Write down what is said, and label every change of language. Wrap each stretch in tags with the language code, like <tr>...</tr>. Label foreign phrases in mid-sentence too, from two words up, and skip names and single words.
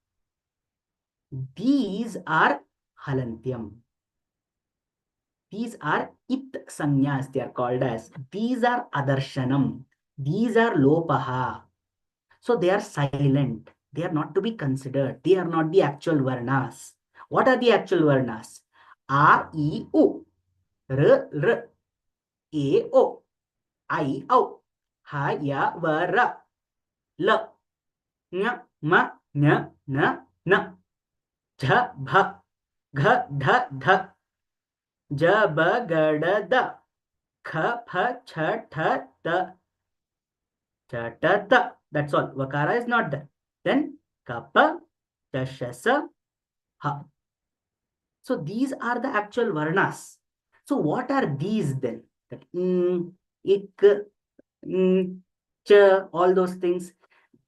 <en>These are halantyam. These are it sanyas, they are called as. These are adarshanam. These are lopaha. So they are silent. They are not to be considered. They are not the actual varnas. What are the actual varnas?</en> <sa>A, I, U, R, R, A, O, I, O, Ha, Ya, Va, Ra, L, Nya, Ma, Nya, Na, Na, Jha, Bha, Gha, Dha, Dha, Ja, Ba, Ga, Da, Da, Kha, Pha, Cha, Tha, Ta, Cha, Ta, Ta.</sa> <en>That's all. Vakara is not there. Then Kappa, Chashasa, Ha. So these are the actual varnas. So what are these then? That ik, ch, all those things.</en>